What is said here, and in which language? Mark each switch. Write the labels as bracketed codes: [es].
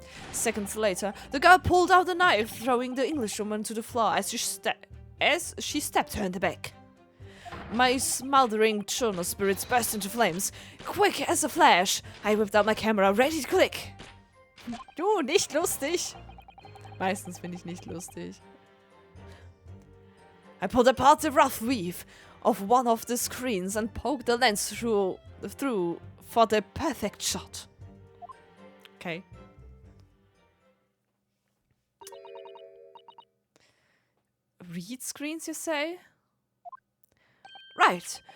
[en] Seconds later, the girl pulled out a knife, throwing the Englishwoman to the floor as she stabbed her in the back. My smothering Chono spirits burst into flames. Quick as a flash, I whipped out my camera, ready to click. [de] Du, nicht lustig. Meistens bin ich nicht lustig. [en] I pulled apart the rough weave of one of the screens and poked the lens through for the perfect shot. Okay. Reed screens, you say? Right.